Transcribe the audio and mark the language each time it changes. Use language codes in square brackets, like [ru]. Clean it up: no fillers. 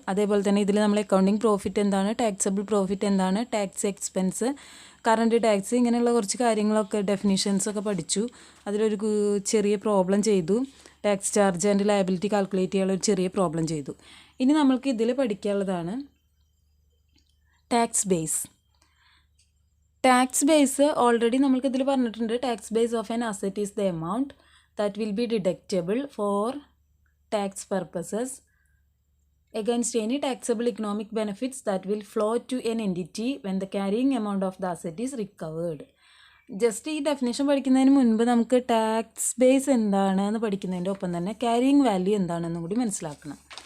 [ml] അതേപോലെ തന്നെ ഇതിൽ നമ്മൾ അക്കൗണ്ടിങ് പ്രോഫിറ്റ് എന്താണ്, ടാക്സബിൾ പ്രോഫിറ്റ് എന്താണ്, ടാക്സ് എക്സ്പെൻസ്, കറണ്ട് ടാക്സ്, ഇങ്ങനെയുള്ള കുറച്ച് കാര്യങ്ങളൊക്കെ ഡെഫിനിഷൻസൊക്കെ പഠിച്ചു. അതിലൊരു ചെറിയ പ്രോബ്ലം ചെയ്തു. Tax charge and liability calculate ചെയ്യാനുള്ള ഒരു ചെറിയ പ്രോബ്ലം ചെയ്തു. ഇനി നമ്മൾക്ക് ഇതിൽ പഠിക്കാനുള്ളതാണ് tax base. Tax base already നമ്മൾക്ക് ഇതിൽ പറഞ്ഞിട്ടുണ്ട്. [en] Tax base of an asset is the amount that will be deductible for tax purposes against any taxable economic benefits that will flow to an entity when the carrying amount of the asset is recovered. [ml] Just ഈ definition പഠിക്കുന്നതിന് മുൻപ് നമുക്ക് tax base എന്താണെന്ന് പഠിക്കുന്നതിൻ്റെ ഒപ്പം തന്നെ carrying value എന്താണെന്നും കൂടി മനസ്സിലാക്കണം.